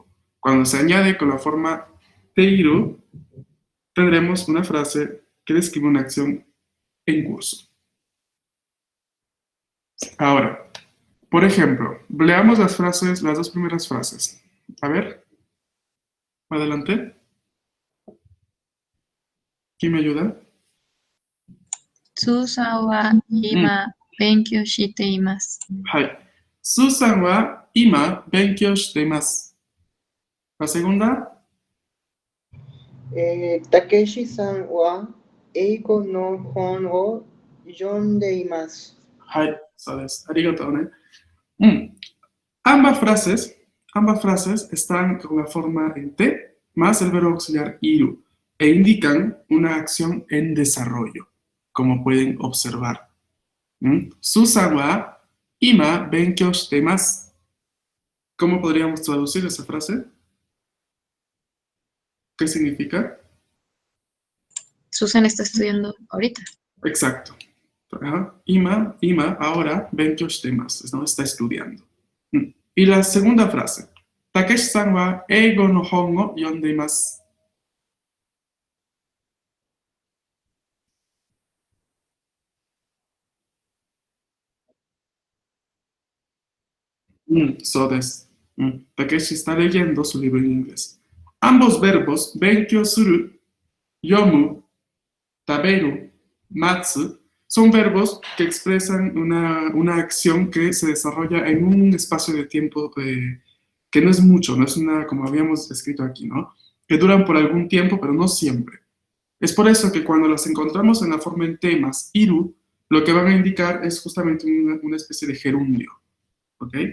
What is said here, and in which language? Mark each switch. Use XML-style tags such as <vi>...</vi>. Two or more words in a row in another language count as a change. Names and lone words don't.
<es>Cuando se añade con la forma teiru, tendremos una frase que describe una acción en curso. Ahora, por ejemplo, leamos las dos primeras frases. A ver, adelante. ¿Quién me ayuda?</es> <ja>スーザンは今勉強しています. はい。スーザンは今勉強しています.</ja> <es>La segunda.</es> <ja>たけしさんはえいこの本を読んでいます.</ja> <es>Hai, sabes. Arigato, ¿eh? Ambas frases están con la forma en T más el verbo auxiliar iru e indican una acción en desarrollo, como pueden observar.</es> <ja>スーザンは今勉強しています.</ja> <es>¿Cómo podríamos traducir esa frase? ¿Qué significa? Susan está estudiando ahorita. Exacto. Ajá. Ima, ahora,</es> <ja>勉強してます,</ja> <es>¿no? Está estudiando. Y la segunda frase.</es> <ja>たけしさんは英語の本を読んでいます. そうです.</ja> <es>Takeshi está leyendo su libro en inglés. Ambos verbos,</es> <ja>勉強する、読む、食べる、待つ,</ja> <es>son verbos que expresan una acción que se desarrolla en un espacio de tiempo que no es mucho, no es una, como habíamos escrito aquí, ¿no? Que duran por algún tiempo, pero no siempre. Es por eso que cuando las encontramos en la forma en temas, iru, lo que van a indicar es justamente una especie de gerundio, ¿ok?</es>